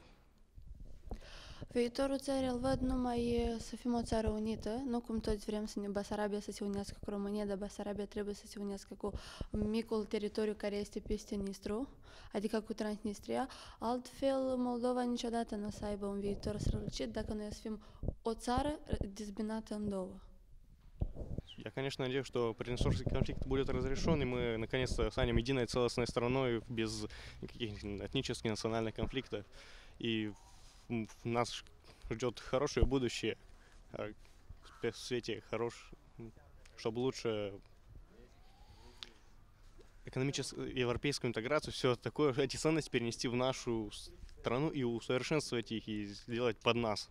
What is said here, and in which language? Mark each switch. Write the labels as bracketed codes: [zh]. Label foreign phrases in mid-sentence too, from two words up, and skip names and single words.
[ro] Viitorul țării îl văd numai să fim o țară unită, nu cum toți vrem să ne Basarabia să se unească cu România, dar Basarabia trebuie să se unească cu micul teritoriu care este peste Nistru, adică cu Transnistria. Altfel, Moldova niciodată nu o să aibă un viitor strălucit dacă noi să fim o țară dezbinată în două. [ru] Я, конечно, надеюсь, что приднестровский конфликт будет разрешен, и мы наконец-то станем единой целостной страной без никаких этнических, национальных конфликтов. И нас ждет хорошее будущее в свете чтобы лучше экономическую, европейскую интеграцию, все такое, эти ценности перенести в нашу страну и усовершенствовать их и сделать под нас.